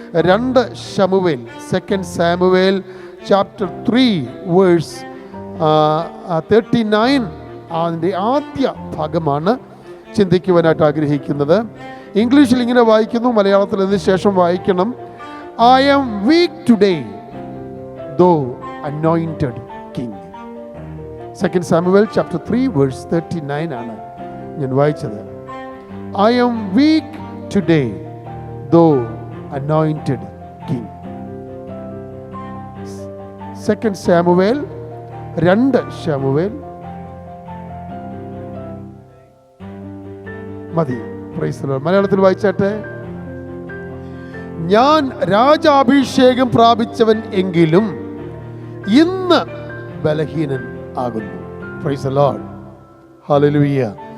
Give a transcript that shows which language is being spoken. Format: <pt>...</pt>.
<ml>2 ശമൂവേൽ, 2 Samuel chapter 3 verse 39 അതിൻ്റെ ആദ്യ ഭാഗമാണ് ചിന്തിക്കുവാനായിട്ട് ആഗ്രഹിക്കുന്നത്. ഇംഗ്ലീഷിൽ ഇങ്ങനെ വായിക്കുന്നു, മലയാളത്തിൽ ഇതിന് ശേഷം വായിക്കണം.</ml> <en>I am weak today, though anointed king. 2 Samuel chapter 3 verse 39</en> <ml>ആണ് ഞാൻ വായിച്ചത്.</ml> <en>I am weak today, though anointed king.</en> <ml>2 Samuel 2 ശമൂവേൽ മതി. Praise the Lord. മലയാളത്തിൽ വായിച്ചാട്ടെ. ഞാൻ രാജാഭിഷേകം പ്രാപിച്ചവൻ എങ്കിലും ഇന്ന് ബലഹീനൻ ആകുന്നു. Praise the Lord. ഹല്ലേലൂയ.</ml>